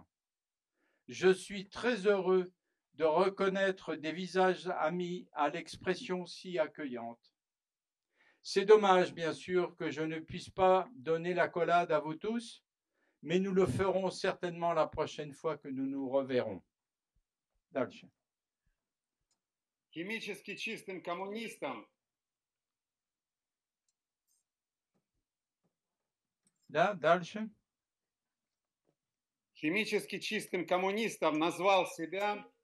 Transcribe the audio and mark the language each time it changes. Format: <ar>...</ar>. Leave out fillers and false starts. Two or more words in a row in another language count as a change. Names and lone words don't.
<fr>Je suis très heureux de reconnaître des visages amis à l'expression si accueillante. C'est dommage, bien sûr, que je ne puisse pas donner l'accolade à vous tous, mais nous le ferons certainement la prochaine fois que nous nous reverrons.</fr> <ru>Дальше. Химически чистым коммунистам Да, дальше. Химически чистым коммунистом назвал себя</ru>